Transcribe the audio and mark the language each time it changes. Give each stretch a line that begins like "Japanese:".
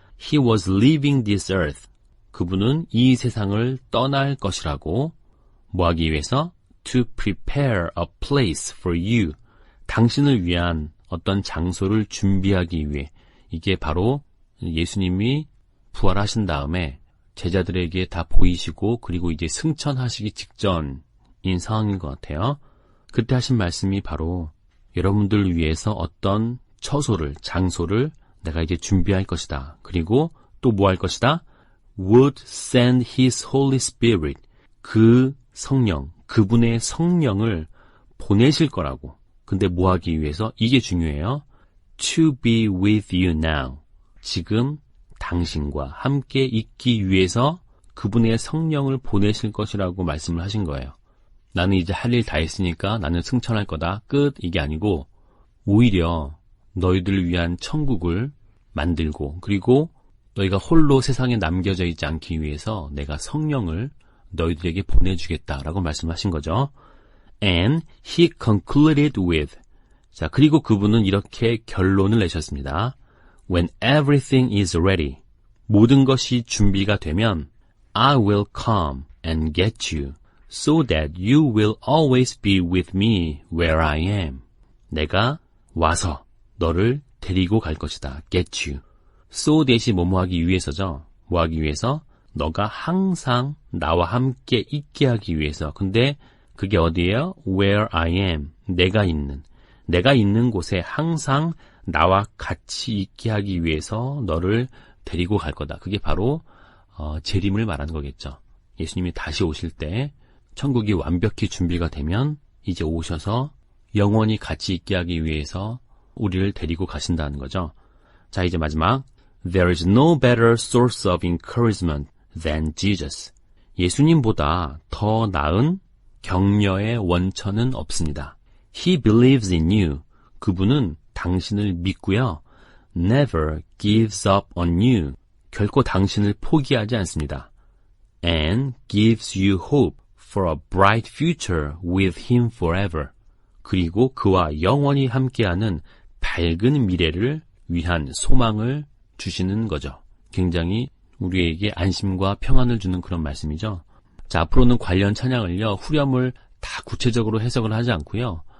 English: He was leaving this earth.
Korean: 그분은 이 세상을 떠날 것이라고 뭐 하기 위해서?
English: To prepare a place for you.
Korean: 당신을 위한 어떤 장소를 준비하기 위해. 이게 바로 예수님이 부활하신 다음에 제자들에게 다 보이시고 그리고 이제 승천하시기 직전인 상황인 것 같아요. 그때 하신 말씀이 바로 여러분들 위해서 어떤 처소를, 장소를 내가 이제 준비할 것이다. 그리고 또 뭐 할 것이다?
English: Would send His Holy Spirit.
Korean: 그 성령, 그분의 성령을 보내실 거라고. 근데 뭐 하기 위해서? 이게 중요해요.
English: To be with you now.
Korean: 지금 당신과 함께 있기 위해서 그분의 성령을 보내실 것이라고 말씀을 하신 거예요. 나는 이제 할 일 다 했으니까 나는 승천할 거다. 끝. 이게 아니고 오히려 너희들을 위한 천국을 만들고 그리고 너희가 홀로 세상에 남겨져 있지 않기 위해서 내가 성령을 너희들에게 보내주겠다라고 말씀하신 거죠.
English: And he concluded with.
Korean: 자, 그리고 그분은 이렇게 결론을 내셨습니다.
English: When everything is ready.
Korean: 모든 것이 준비가 되면
English: I will come and get you so that you will always be with me where I am.
Korean: 내가 와서 너를 데리고 갈 것이다.
English: Get you.
Korean: So that이 뭐뭐 하기 위해서죠. 뭐 하기 위해서? 너가 항상 나와 함께 있게 하기 위해서. 근데 그게 어디예요?
English: Where I am.
Korean: 내가 있는 곳에 항상 나와 같이 있게 하기 위해서 너를 데리고 갈 거다. 그게 바로 재림을 말하는 거겠죠. 예수님이 다시 오실 때 천국이 완벽히 준비가 되면 이제 오셔서 영원히 같이 있게 하기 위해서 우리를 데리고 가신다는 거죠. 자, 이제 마지막.
English: There is no better source of encouragement than Jesus.
Korean: 예수님보다 더 나은 격려의 원천은 없습니다.
English: He believes in you.
Korean: 그분은 당신을 믿고요.
English: Never gives up on you.
Korean: 결코 당신을 포기하지 않습니다.
English: And gives you hope for a bright future with him forever.
Korean: 그리고 그와 영원히 함께하는 밝은 미래를 위한 소망을 주시는 거죠. 굉장히 우리에게 안심과 평안을 주는 그런 말씀이죠. 자, 앞으로는 관련 찬양을요, 후렴을 다 구체적으로 해석을 하지 않고요.